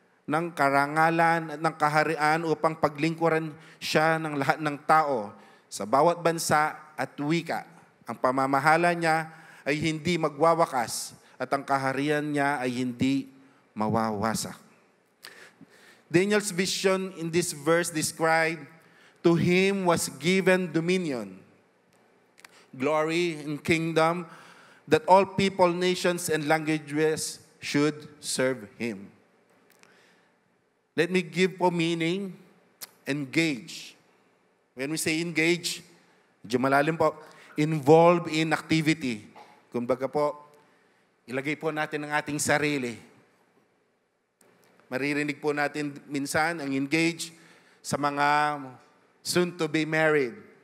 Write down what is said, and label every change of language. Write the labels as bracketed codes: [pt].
[tl] ng karangalan at ng kaharian upang paglingkuran siya ng lahat ng tao sa bawat bansa at wika. Ang pamamahala niya ay hindi magwawakas at ang kaharian niya ay hindi mawawasak. [en] Daniel's vision in this verse described, to him was given dominion, glory, and kingdom, that all people, nations, and languages should serve him. Let me give po meaning, engage. When we say engage, [tl] medyo malalim po, [en] involve in activity. [tl] Kumbaga po, ilagay po natin ang ating sarili. Maririnig po natin minsan ang engage sa mga [en] soon to be married.